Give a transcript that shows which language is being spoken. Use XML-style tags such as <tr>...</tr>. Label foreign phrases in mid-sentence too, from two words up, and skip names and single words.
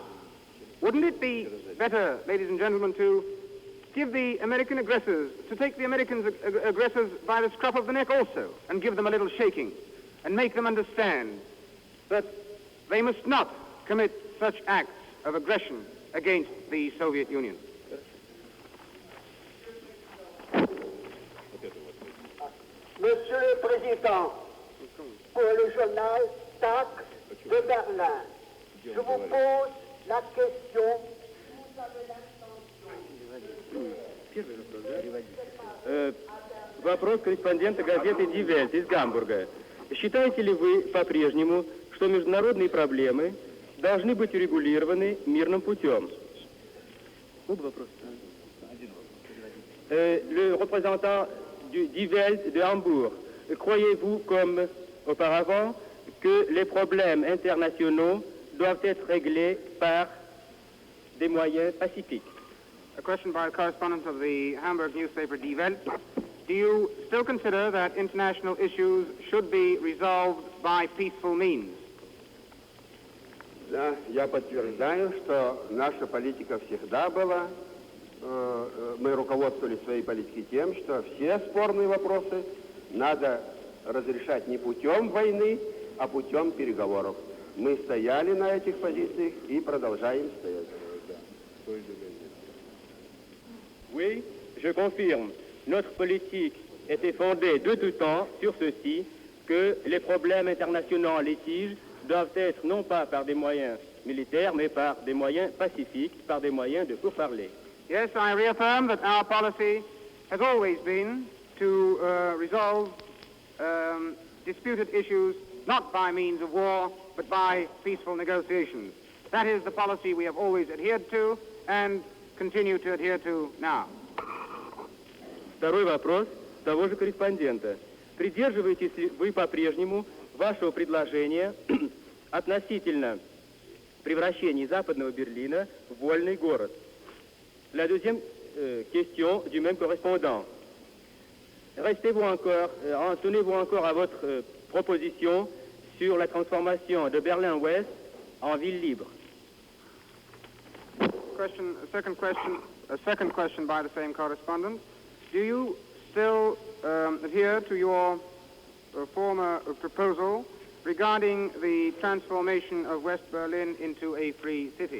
<en>Wouldn't it be better, ladies and gentlemen, to give the American aggressors, to take the American aggressors by the scruff of the neck also, and give them a little shaking, and make them understand that they must not commit such acts of aggression against the Soviet Union?</en> <fr>Monsieur le Président, pour le journal TAC de Berlin, je vous pose la question.</fr> <ru>Вопрос корреспондента газеты Die Welt из Гамбурга. Считаете ли вы по-прежнему, что международные проблемы должны быть урегулированы мирным путем?</ru> <fr>Le représentant du Die Welt de Hambourg, croyez-vous comme auparavant que les problèmes internationaux doivent être réglés par des moyens pacifiques?</fr> <en>A question by a correspondent of the Hamburg newspaper Die Welt. Do you still consider that international issues should be resolved by peaceful means?</en> <ru>Да, я подтверждаю, что наша политика всегда была, мы руководствовались своей политикой тем, что все спорные вопросы надо разрешать не путем войны, а путем переговоров. Мы стояли на этих позициях и продолжаем стоять.</ru> <fr>Oui, je confirme. Notre politique était fondée de tout temps sur ceci, que les problèmes internationaux en litige doivent être non pas par des moyens militaires, mais par des moyens pacifiques, par des moyens de pourparler.</fr> <en>Yes, I reaffirm that our policy has always been to resolve disputed issues not by means of war, but by peaceful negotiations. That is the policy we have always adhered to and continue to adhere to now.</en> <ru>Второй вопрос того же корреспондента. Придерживаетесь ли вы по-прежнему вашего предложения относительно превращения Западного Берлина в вольный город?</ru> <fr>La deuxième question du même correspondant. Tenez-vous encore à votre proposition sur la transformation de Berlin-Ouest en ville libre?</fr> <en>A second question by the same correspondent. Do you still adhere to your former proposal regarding the transformation of West Berlin into a free city?</en>